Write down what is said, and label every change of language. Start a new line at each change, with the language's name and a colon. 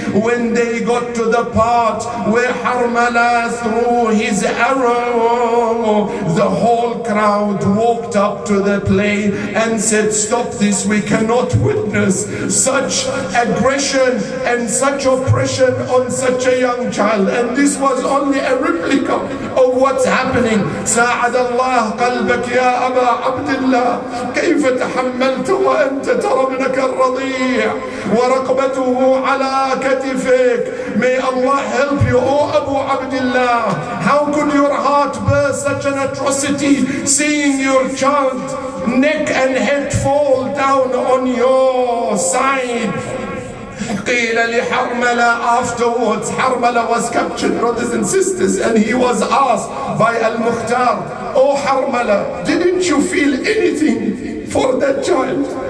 English: When they got to the part where Harmala threw his arrow, the whole crowd walked up to the play and said, stop this, we cannot witness such aggression and such oppression on such a young child. And this was only a replica of what's happening.
Arabic: ساعد الله قلبك يا أبا عبد الله، كيف تحملت وأنت ترى ابنك الرضيع ورقبته على كتفك.
English: May Allah help you, O Abu Abdullah. How could your heart bear such an atrocity, seeing your child neck and head fall down on your side?
Arabic: قيل لحرملة,
English: afterwards Harmala was captured, brothers and sisters, and he was asked by Al-Mukhtar, oh Harmala, didn't you feel anything for that child?